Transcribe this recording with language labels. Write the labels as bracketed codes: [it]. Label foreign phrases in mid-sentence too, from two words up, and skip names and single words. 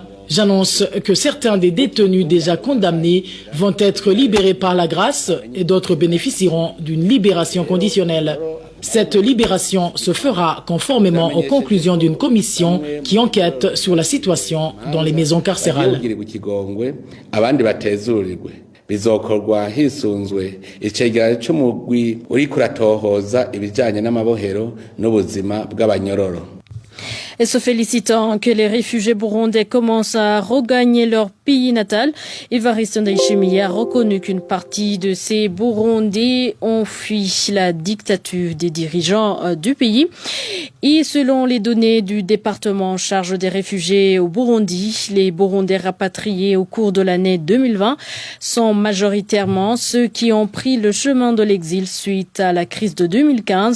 [fr] J'annonce que certains des détenus déjà condamnés vont être libérés par la grâce et d'autres bénéficieront d'une libération conditionnelle. Cette libération se fera conformément aux conclusions d'une commission qui enquête sur la situation dans les maisons carcérales. [rn] bizokorwa hisunzwe icegera c'umugwi uriko uratohoza ibijanye n'amabohero n'ubuzima bw'abanyororo. [fr] Et se félicitant que les réfugiés burundais commencent à regagner leur pays natal, Évariste Ndayishimiye a reconnu qu'une partie de ces Burundais ont fui la dictature des dirigeants du pays. Et selon les données du département en charge des réfugiés au Burundi, les Burundais rapatriés au cours de l'année 2020 sont majoritairement ceux qui ont pris le chemin de l'exil suite à la crise de 2015.